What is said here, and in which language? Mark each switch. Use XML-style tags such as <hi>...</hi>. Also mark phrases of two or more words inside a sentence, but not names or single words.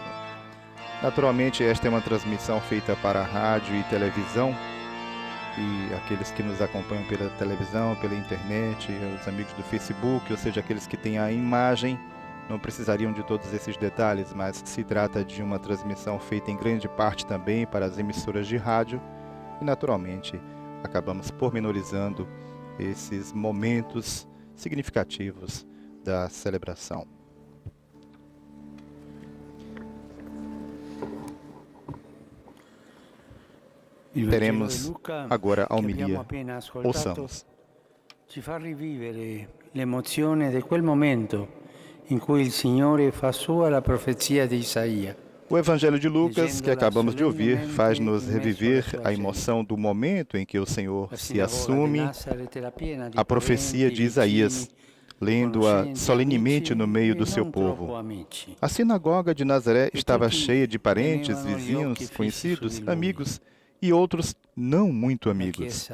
<pt>Naturalmente, esta é uma transmissão feita para rádio e televisão, e aqueles que nos acompanham pela televisão, pela internet, os amigos do Facebook, ou seja, aqueles que têm a imagem, não precisariam de todos esses detalhes, mas se trata de uma transmissão feita em grande parte também para as emissoras de rádio, e naturalmente acabamos pormenorizando esses momentos significativos da celebração. Teremos agora a homilia. Ouçamos.</pt> <it>Ci fa rivivere l'emozione di quel momento in cui il Signore fa sua la profezia di Isaia.</it> <pt>O Evangelho de Lucas, que acabamos de ouvir, faz-nos reviver a emoção do momento em que o Senhor se assume a profecia de Isaías, lendo-a solenemente no meio do seu povo. A sinagoga de Nazaré estava cheia de parentes, vizinhos, conhecidos, amigos e outros não muito amigos.</pt>